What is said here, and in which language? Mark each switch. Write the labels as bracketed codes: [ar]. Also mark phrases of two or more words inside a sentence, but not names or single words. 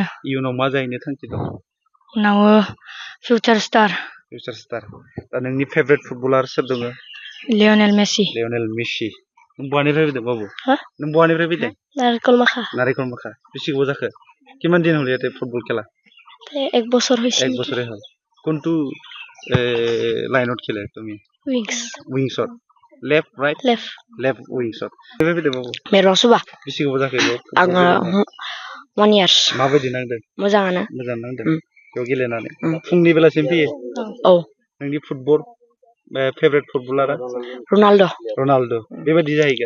[brx] इयुनाव मा जाहैनो थांखि दं? उनाव फिउचार स्टार दा नोंनि [en] favourite footballer [brx] सोर दङ? लियनेल मेसि। नों बहानिफ्राय फैदों बाबु? नों बहानिफ्राय फैदों? नारिकल माखा। बेसे गोबाव जाखो? [as] কিমান দিন হ'ল যাতে ফুটবল খেলা? 1 বছর হইছে। 1 বছরে হল। কোনটো লাইনত খেলে তুমি? [brx] উইংছত। [en] left right? [as] লেফ্ট উইংছত। [brx] बेबे फैदों बाबु? मेरसुबा। बेसे गोबाव जाखो बेयाव? आङो 1 years। माबायदि नांदों? मोजाङानो। मोजां नांदों। बेयाव गेलेनानै। फुंनि बेलासिम फैयो? औ। नोंनि [en] football favourite footballer? [brx] रनाल्डो। बेबायदि जाहैगोन।